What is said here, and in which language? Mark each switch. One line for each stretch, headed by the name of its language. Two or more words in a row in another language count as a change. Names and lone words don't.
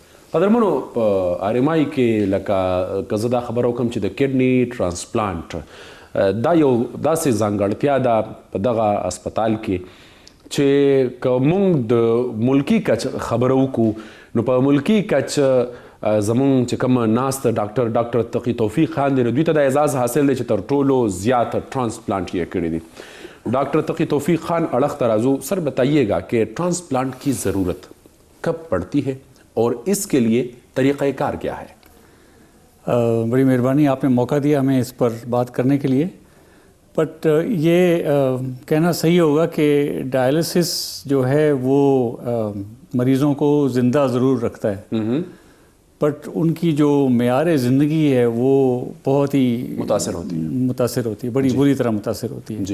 Pashto: قدرمنو په RMI کې لکه که زه دا خبره وکړم چې د
English: kidney transplant
Pashto: دا یو داسې ځانګړتیا ده په دغه اسپتال کې چې که موږ د ملکي کچ خبره وکړو نو په ملکي کچ زمون چې کوم ناست ډاکټر تقی توفیق خان دی دوی ته د اعزاز حاصل دی چې تر ټولو زیات ٹرانسپلانٹ یہ کړی دی.
Urdu: ڈاکٹر تقی توفیق خان اڑخ ترازو سر بتائیے گا کہ ٹرانسپلانٹ کی ضرورت کب پڑتی ہے اور اس کے لیے طریقہ کار کیا ہے؟ بڑی مہربانی، آپ نے موقع دیا ہمیں اس پر بات کرنے کے لیے. بٹ یہ کہنا صحیح ہوگا کہ ڈائلسس جو ہے وہ مریضوں کو زندہ ضرور رکھتا ہے، بٹ ان کی جو معیار زندگی ہے وہ بہت ہی متاثر ہوتی ہے، بڑی بری طرح متاثر ہوتی ہے.